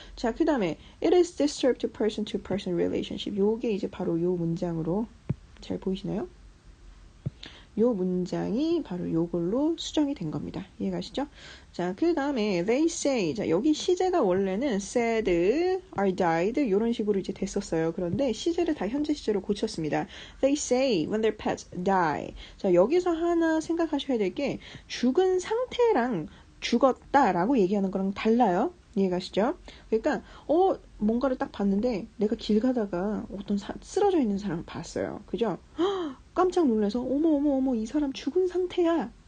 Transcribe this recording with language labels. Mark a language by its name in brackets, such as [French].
[Korean] 자, 그 다음에 [English] it is disturbed to person relationship. [Korean] 요게 이제 바로 요 문장으로 잘 보이시나요? 요 문장이 바로 요걸로 수정이 된 겁니다. 이해가시죠? 자, 그 다음에 [English] they say. [Korean] 자, 여기 시제가 원래는 [English] said, or died [Korean] 요런 식으로 이제 됐었어요. 그런데 시제를 다 현재 시제로 고쳤습니다. [English] They say when their pets die. [Korean] 자, 여기서 하나 생각하셔야 될 게 죽은 상태랑 죽었다라고 얘기하는 거랑 달라요. 이해가시죠? 그러니까 뭔가를 딱 봤는데 내가 길 가다가 어떤 쓰러져 있는 사람을 봤어요. 그죠? 깜짝 놀라서 어머 이 사람 죽은 상태야